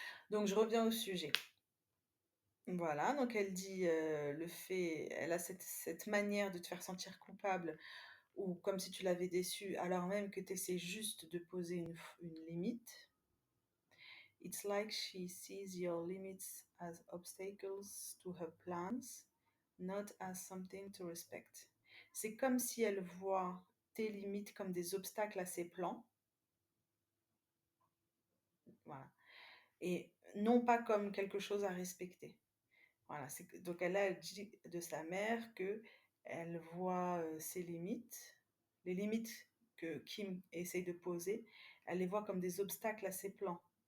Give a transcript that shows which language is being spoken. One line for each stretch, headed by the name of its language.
French: Donc je reviens au sujet. Voilà, donc elle dit elle a cette manière de te faire sentir coupable ou comme si tu l'avais déçue alors même que tu essaies juste de poser une limite.
English: It's like she sees your limits as obstacles to her plans, not as something to respect.
French: C'est comme si elle voit tes limites comme des obstacles à ses plans. Voilà. Et non pas comme quelque chose à respecter. Voilà, donc elle a dit de sa mère que elle voit ses limites, les limites que Kim essaye de poser, elle les voit comme des obstacles à ses plans.